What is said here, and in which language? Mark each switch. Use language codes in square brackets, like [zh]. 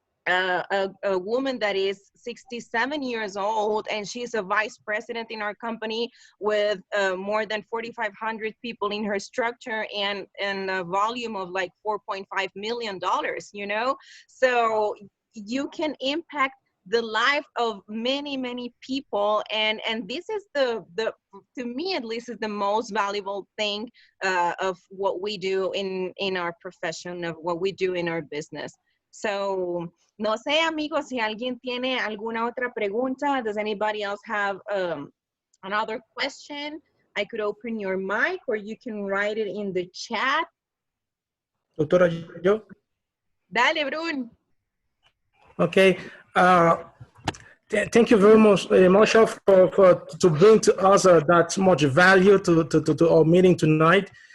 [en] a woman that is 67 years old, and she's a vice president in our company with more than 4,500 people in her structure and a volume of like $4.5 million, you know? So you can impact the life of many people, and this is the to me at least is the most valuable thing of what we do in our profession, of what we do in our business. [es] So no sé, amigos, si alguien tiene alguna otra pregunta. [en] Does anybody else have another question? I could open your mic, or you can write it in the chat. [es] Doctora, yo. Dale, Brun. [en] Okay. Thank you very much, Marshall, to bring to us that much value to our meeting tonight.